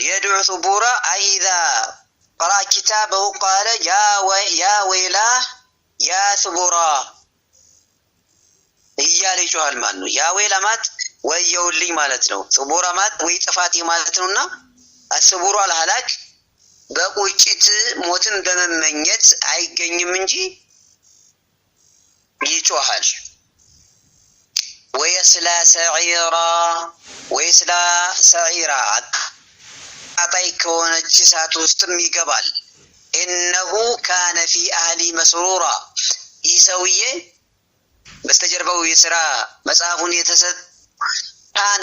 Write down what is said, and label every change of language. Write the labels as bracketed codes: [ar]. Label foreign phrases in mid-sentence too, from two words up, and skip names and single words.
[ar] يدعو ثبورا إذا قرأ كتابه قال يا ويلاه يا ثبورا [am] እያለ ይጮሃል ማለት ነው። [ar] يا ويلا [am] ማለት ወየውልኝ ማለት ነው። ثبورا ማለት ወይ ጥፋቴ ማለት ነውና [ar] الثبور الهلاك [am] በቁጭት ሞትን በመመኘት አይገኝም እንጂ ይጮሃል። [ar] ويصلى سعيرا [am] አጣይ ከሆነች እሳት ውስጥም ይገባል። [ar] إنه كان في أهله مسرورا [am] ይህ ሰውዬ በስተጀርባው የሥራ መጽሐፉን የተሰጠ ካነ